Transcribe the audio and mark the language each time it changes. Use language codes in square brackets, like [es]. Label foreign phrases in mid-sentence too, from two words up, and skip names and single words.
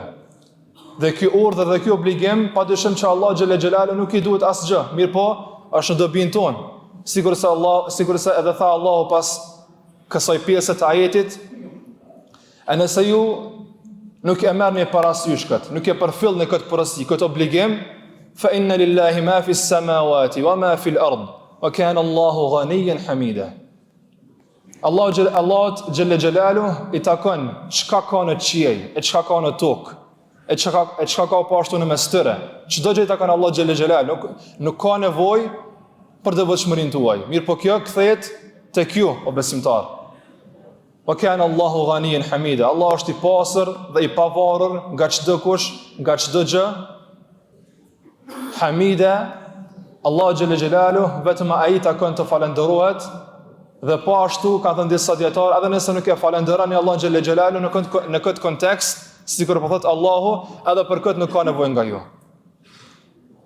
[sq] Dhe ky urdhër dhe ky obligim, padyshim që Allah [ar] جل جلاله [sq] nuk i duhet asgjë, mirë po është në dobinë tonë. Sikurse edhe tha Allahu pas kësaj pjese të ajetit, e nëse ju nuk e merrni parasysh këtë, nuk e përfillni këtë porosi, këtë obligim, [ar] فإن لله ما في السماوات وما في الأرض وكان الله غنيا حميدا. [sq] Allahu [ar] جل جلاله [sq] i takon çka ka në qiell, e çka ka në tokë, e çka ka po ashtu në mes tyre. Çdo gjë i takon Allahu [ar] جل جلاله, [sq] nuk ka nevojë për devotshmërinë tuaj. Mirë po kjo kthehet tek ju, o besimtar. [ar] وكان الله غنيا حميدا. [sq] Allah është i pastër dhe i pavarur nga çdo kush, nga çdo gjë. Hamida, Allahu [ar] جل جلاله [sq] vetëm ai takon të falendërohet. Dhe po ashtu ka thënë disa dietar, edhe nëse nuk e falenderoni Allahun [ar] جل جلاله [sq] në këtë kontekst, sikur po thot Allahu, edhe për këtë nuk ka nevojë nga ju.